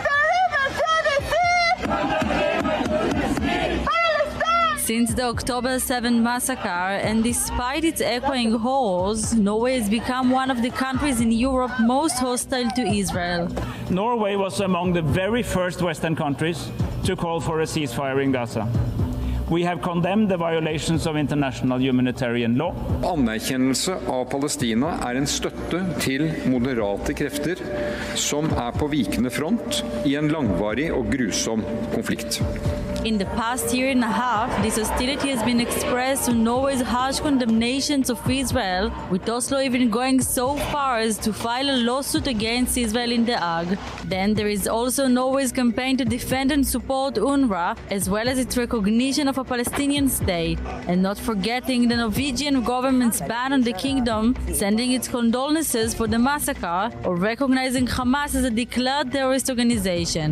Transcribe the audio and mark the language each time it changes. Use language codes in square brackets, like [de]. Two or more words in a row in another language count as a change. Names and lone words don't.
[en] Since the October 7 massacre, and despite its echoing horrors, Norway has become one of the countries in Europe most hostile to Israel. Norway was among the very first Western countries to call for a ceasefire in Gaza. We have condemned the violations of international humanitarian law. [no] Anerkjennelse av Palestina en støtte til moderate krefter som på vikende front I en langvarig og grusom konflikt. [en] In the past year and a half, this hostility has been expressed to Norway's harsh condemnations of Israel, with Oslo even going so far as to file a lawsuit against Israel in The Hague. Then there is also Norway's campaign to defend and support UNRWA, as well as its recognition of a Palestinian state, and not forgetting the Norwegian government's ban on the kingdom, sending its condolences for the massacre, or recognizing Hamas as a declared terrorist organization.